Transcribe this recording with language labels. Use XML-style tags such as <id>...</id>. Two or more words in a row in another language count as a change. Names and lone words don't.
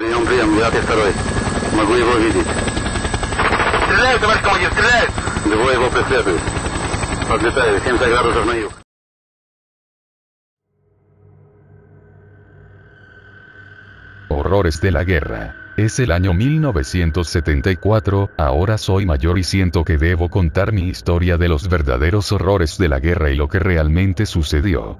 <ru>прием, я второй. Могу его видеть. Стреляют, товарищ командир, стреляют! Двое его преследуют. Подлетаю, 70 градусов на юг.</ru> <es>Horrores de la guerra. Es el año 1974, ahora soy mayor y siento que debo contar mi historia de los verdaderos horrores de la guerra y lo que realmente sucedió.</es>